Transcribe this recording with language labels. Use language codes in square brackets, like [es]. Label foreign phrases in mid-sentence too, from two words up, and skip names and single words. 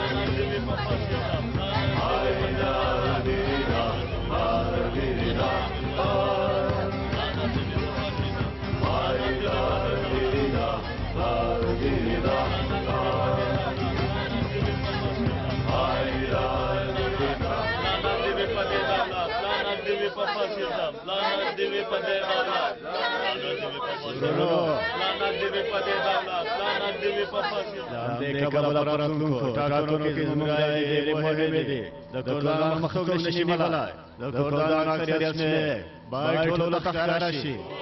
[tr] Haylar bir dağlar, bir dağlar. Haylar bir dağlar, bir dağlar. Haylar bir [ps] دې کبل پراتونکو ټاکنو کې زموږ رائے ډېرې مهمې دي د کردانو مخ څوک نشي نیولی د کردانو اکثریت شمېر باید ټولو ته ښکاره شي